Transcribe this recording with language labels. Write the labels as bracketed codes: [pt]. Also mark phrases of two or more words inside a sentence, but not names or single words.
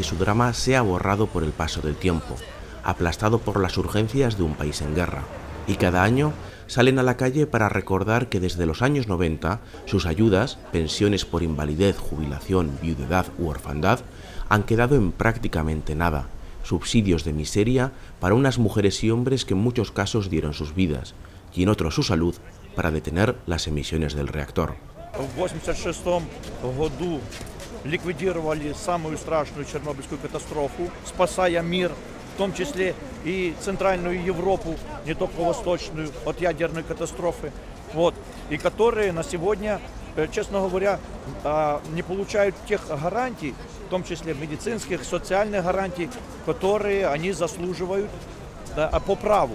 [es] su drama sea borrado por el paso del tiempo, aplastado por las urgencias de un país en guerra, y cada año salen a la calle para recordar que desde los años 90 sus ayudas, pensiones por invalidez, jubilación, viudedad u orfandad, han quedado en prácticamente nada, subsidios de miseria para unas mujeres y hombres que en muchos casos dieron sus vidas, y en otros su salud, para detener las emisiones del reactor. [ru] В 1986 году ликвидировали самую страшную Чернобыльскую катастрофу, спасая мир, в том числе и Центральную Европу, не только Восточную, от ядерной катастрофы, и которые на сегодня, честно говоря, не получают тех гарантий, в том числе медицинских, социальных гарантий, которые они заслуживают по праву.